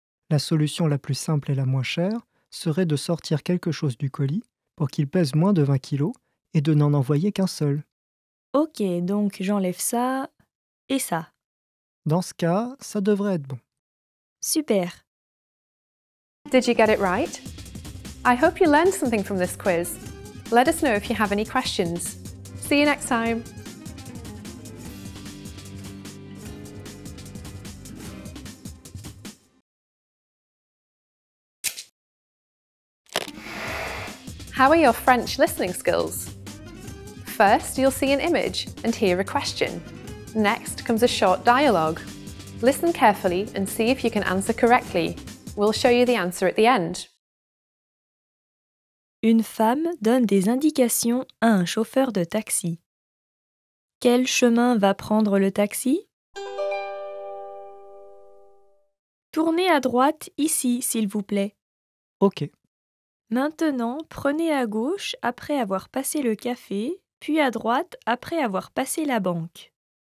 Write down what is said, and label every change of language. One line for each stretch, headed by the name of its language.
French: La solution la plus simple et la moins chère serait de sortir quelque chose du colis pour qu'il pèse moins de 20 kilos et de n'en envoyer qu'un seul. Ok, donc j'enlève ça et ça. Dans ce cas, ça devrait être bon. Super.
English: Did you get it right? I hope you learned something from this quiz. Let us know if you have any questions. See you next time. How are your French listening skills? First, you'll see an image and hear a question. Next comes a short dialogue. Listen carefully and see if you can answer correctly. We'll show you the answer at the end.
French: Une femme donne des indications à un chauffeur de taxi. Quel chemin va prendre le taxi? Tournez à droite ici, s'il vous plaît. Ok. Maintenant, prenez à gauche après avoir passé le café, puis à droite après avoir passé la banque.